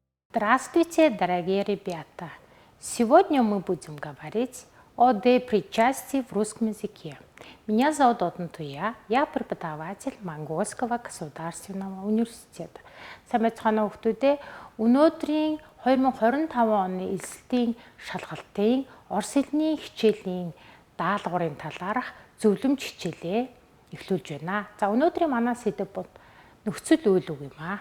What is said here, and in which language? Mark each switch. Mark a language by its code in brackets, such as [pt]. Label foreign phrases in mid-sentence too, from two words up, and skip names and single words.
[ru] Здравствуйте, дорогие ребята! Сегодня мы будем говорить о причастии в русском языке. Меня зовут Отнтуя, я преподаватель Монгольского государственного университета. [mn] Сайн байцгаана уу хүүхдүүдээ. Өнөөдрийн 2025 оны эсэлтийн шалгалтын Орос хэлний хичээлийн даалгаврын талаарх зөвлөмж хичээлээ эхлүүлж байна. За өнөөдрийн манай сэдэв бол нөхцөл үйл үг юм аа.